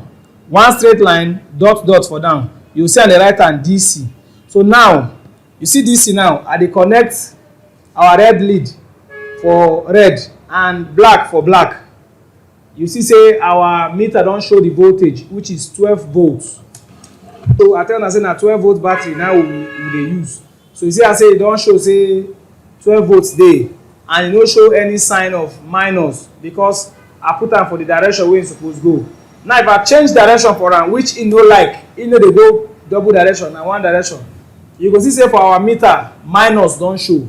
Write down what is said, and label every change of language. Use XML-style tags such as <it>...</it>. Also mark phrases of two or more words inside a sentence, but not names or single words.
<pcm>One straight line, dot for down. You see on the right hand DC. So now you see DC now, I dey connect our red lead for red and black for black. You see say our meter don show the voltage, which is 12 volts. So I tell una say na 12 volt battery now we dey use. So you see I say e don show say 12 volts dey, and e no show any sign of minus, because I put am for the direction wey e suppose go. Now if I change direction for am, which e no like, e no dey go double direction, na one direction, you go see say for our meter minus don show.</pcm>